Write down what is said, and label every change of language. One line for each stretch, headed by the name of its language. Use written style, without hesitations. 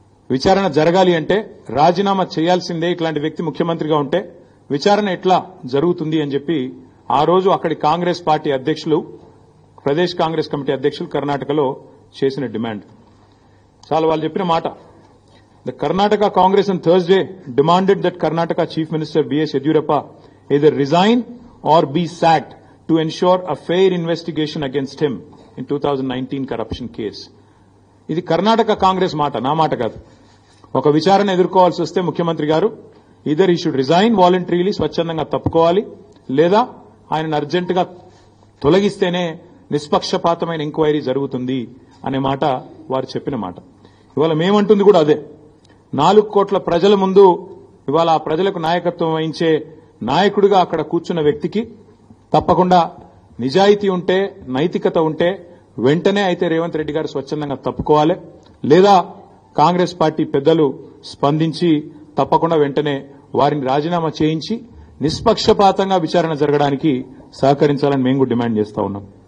Telugu: విచారణ జరగాలి అంటే రాజీనామా చేయాల్సిందే, ఇట్లాంటి వ్యక్తి ముఖ్యమంత్రిగా ఉంటే విచారణ ఎట్లా జరుగుతుంది అని చెప్పి ఆ రోజు అక్కడి కాంగ్రెస్ పార్టీ అధ్యక్షులు, ప్రదేశ్ కాంగ్రెస్ కమిటీ అధ్యక్షులు కర్ణాటకలో చేసిన డిమాండ్. చాలా వాళ్ళు చెప్పిన మాట.
English: The Karnataka Congress on Thursday demanded that Karnataka Chief Minister B.S. Yediyurappa either resign or be sacked to ensure a fair investigation against him in 2019 corruption case.
Telugu: ఇది కర్ణాటక కాంగ్రెస్ మాట, నా మాట కాదు. ఒక విచారణ ఎదుర్కోవాల్సి వస్తే ముఖ్యమంత్రి గారు
English: either he should resign voluntarily,
Telugu: స్వచ్ఛందంగా తప్పుకోవాలి, లేదా ఆయనను అర్జెంటుగా తొలగిస్తేనే నిష్పక్షపాతమైన ఎంక్వైరీ జరుగుతుంది అనే మాట వారు చెప్పిన మాట. ఇవాళ మేమంటుంది కూడా అదే. 4 కోట్ల ప్రజల ముందు ఇవాళ ఆ ప్రజలకు నాయకత్వం వహించే నాయకుడిగా అక్కడ కూర్చున్న వ్యక్తికి తప్పకుండా నిజాయితీ ఉంటే, నైతికత ఉంటే వెంటనే అయితే రేవంత్ రెడ్డి గారు స్వచ్ఛందంగా తప్పుకోవాలి, లేదా కాంగ్రెస్ పార్టీ పెద్దలు స్పందించి తప్పకుండా వెంటనే వారిని రాజీనామా చేయించి నిష్పక్షపాతంగా విచారణ జరగడానికి సహకరించాలని మేము కూడా డిమాండ్ చేస్తా ఉన్నాం.